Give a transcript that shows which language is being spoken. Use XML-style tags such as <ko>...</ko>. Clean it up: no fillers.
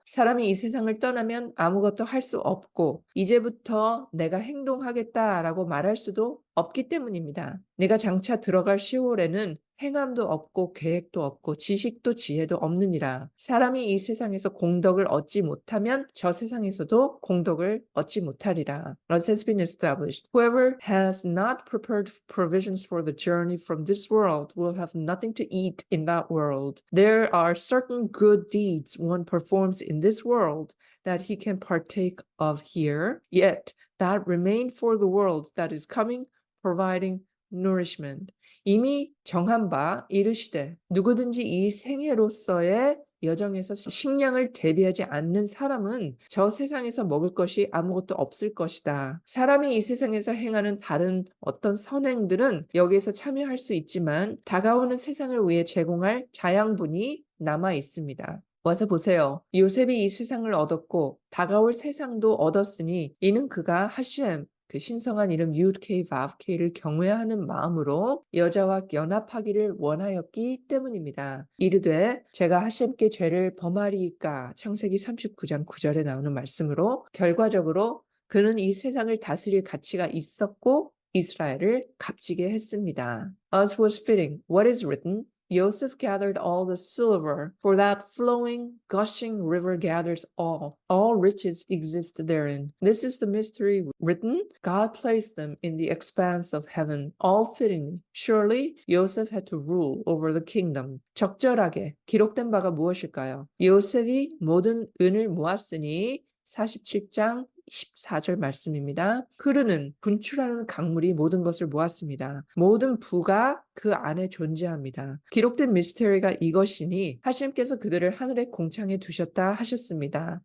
<ko>사람이 이 세상을 떠나면 아무것도 할 수 없고 이제부터 내가 행동하겠다라고 말할 수도 없기 때문입니다. 내가 장차 들어갈 시월에는 행함도 없고 계획도 없고 지식도 지혜도 없느니라. 사람이 이 세상에서 공덕을 얻지 못하면 저 세상에서도 공덕을 얻지 못하리라.</ko> <en>As has been established, whoever has not prepared provisions for the journey from this world will have nothing to eat in that world. There are certain good deeds one performs in this world that he can partake of here, yet that remain for the world that is coming, providing nourishment.</en> <ko>이미 정한 바 이르시되 누구든지 이 생애로서의 여정에서 식량을 대비하지 않는 사람은 저 세상에서 먹을 것이 아무것도 없을 것이다. 사람이 이 세상에서 행하는 다른 어떤 선행들은 여기에서 참여할 수 있지만 다가오는 세상을 위해 제공할 자양분이 남아 있습니다. 와서 보세요. 요셉이 이 세상을 얻었고 다가올 세상도 얻었으니 이는 그가 하셴 그 신성한 이름 유드케이 바브케이를 경외하는 마음으로 여자와 연합하기를 원하였기 때문입니다. 이르되 제가 하셴께 죄를 범하리이까 창세기 39장 9절에 나오는 말씀으로 결과적으로 그는 이 세상을 다스릴 가치가 있었고 이스라엘을 값지게 했습니다.</ko> <en>As was fitting, what is written? Joseph gathered all the silver, for that flowing, gushing river gathers all. All riches exist therein. This is the mystery written. God placed them in the expanse of heaven, all fittingly. Surely Joseph had to rule over the kingdom.</en> <ko>적절하게 기록된 바가 무엇일까요? 요셉이 모든 은을 모았으니 47장 14절 말씀입니다. 흐르는 분출하는 강물이 모든 것을 모았습니다. 모든 부가 그 안에 존재합니다. 기록된 미스터리가 이것이니 하나님께서 그들을 하늘의 공창에 두셨다 하셨습니다.</ko>